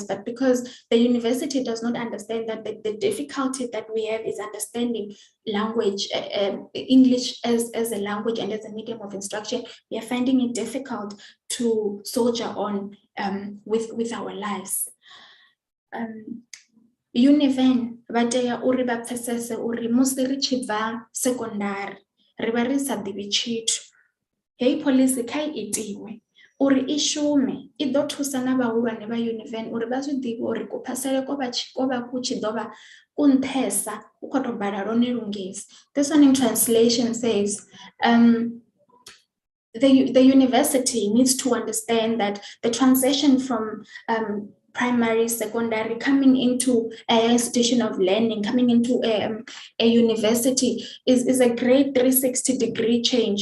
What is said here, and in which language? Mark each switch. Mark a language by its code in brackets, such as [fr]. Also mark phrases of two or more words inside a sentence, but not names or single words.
[en] But because the university does not understand that the difficulty that we have is understanding language, English as a language and as a medium of instruction, we are finding it difficult to soldier on with our lives. [ve] Univen batea uri ba pfesese uri musi ri tshi bva secondary ri vha ri sa ḓivhi tshithu. Hei policy kha I itiwe uri I shume I ḓo thusa na vhahulwane vha Univen uri vha zwi ḓivhe uri kuphasele ko vha ku tshi ḓo vha ku nṱhesa u khou tou bala lone lungesi. [en] This one in translation says the university needs to understand that the transition from primary, secondary, coming into an institution of learning, coming into a university is a great 360-degree change.